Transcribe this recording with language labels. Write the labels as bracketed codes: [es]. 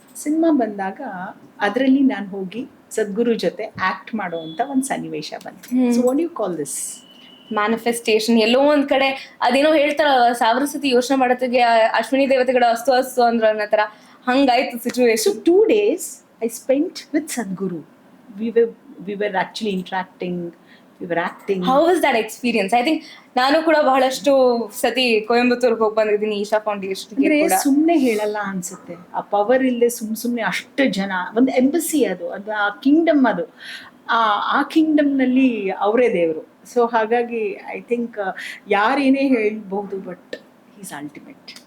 [kn] Cinema ಬಂದಾಗ ಅದರಲ್ಲಿ ನಾನು ಹೋಗಿ ಸದ್ಗುರು ಜೊತೆ ಆಕ್ಟ್ ಮಾಡೋ ಅಂತ ಒಂದು ಸನ್ನಿವೇಶ ಬಂತು. [en] So what you call this? Manifestation. [kn] ಎಲ್ಲೋ ಒಂದ್ ಕಡೆ ಅದೇನೋ ಹೇಳ್ತಾರಲ್ಲ, 1000 ಸತಿ ಯೋಚನೆ ಮಾಡೋತ್ತಿಗೆ ಅಶ್ವಿನಿ ದೇವತೆಗಳ ಅಸ್ತು ಅಂದ್ರ ಅನ್ನೋ ತರ ಹಂಗಾಯ್ತು situation. [en] 2 days I spent with Sadhguru. We were actually interacting. we were acting. How was that experience? I think [kn] ನಾನು ಕೂಡ ಬಹಳಷ್ಟು ಸತಿ ಕೊಯಂಬತ್ತೂರ್ಗೆ ಹೋಗಿ ಬಂದಿದ್ದೀನಿ ಈಶಾ ಫೌಂಡೇಶನ್ ಅಂದ್ರೆ ಕೂಡ. ಸುಮ್ನೆ ಹೇಳಲ್ಲ ಅನ್ಸುತ್ತೆ, ಆ ಪವರ್ ಇಲ್ಲದೆ ಸುಮ್ನೆ ಅಷ್ಟು ಜನ, ಒಂದು ಎಂಬಸಿ ಅದು ಆ ಕಿಂಗ್ಡಮ್, ಅದು ಆ ಕಿಂಗ್ಡಮ್ ನಲ್ಲಿ ಅವರೇ ದೇವರು. ಸೊ ಹಾಗಾಗಿ [en] I think [kn] ಯಾರೇನೇ ಹೇಳ್ಬಹುದು, [en] But is ultimate.